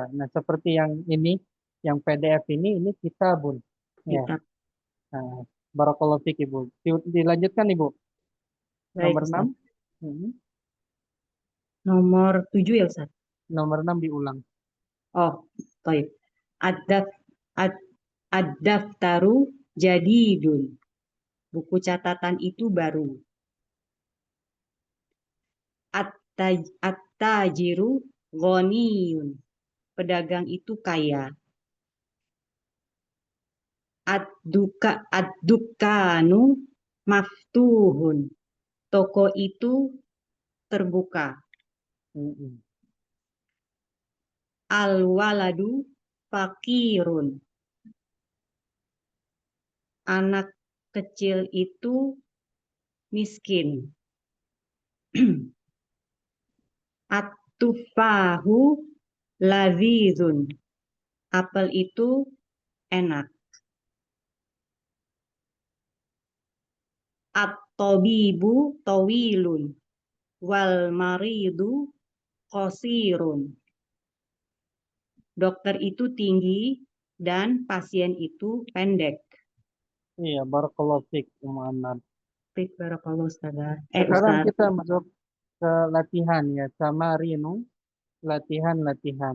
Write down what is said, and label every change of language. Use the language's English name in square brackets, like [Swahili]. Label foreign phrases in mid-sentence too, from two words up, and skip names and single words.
[Indonesian] Nah, seperti yang ini, yang PDF ini kitabun. Ya, Kitab. nah, [Arabic] بارك الله فيك, [Indonesian] Ibu. Dilanjutkan, Ibu. Baik, Nomor 6. Ustaz. Nomor 7 ya, Ustaz. Nomor 6 diulang. Oh, baik. [Arabic] الدف، الد، الدفتر جديد. [Indonesian] Buku catatan itu baru. [Arabic] التاجر غني. [Indonesian] Pedagang itu kaya. [Arabic] الدكان مفتوح. [Indonesian] Toko itu terbuka. Mm-mm. [Arabic] الولد فقير. [Indonesian] Anak kecil itu miskin. [Arabic] التفاح لذيذ. [Indonesian] Apel itu enak. [Arabic] الطبيب طويل والمريض قصير. [Indonesian] Dokter itu tinggi dan pasien itu pendek. Iya, [Arabic] بارك الله فيك, [Indonesian] Muhammad. Baik, barakallahu Ustazah. Sekarang Ustaz. kita masuk ke latihan ya, tamarinu, latihan-latihan.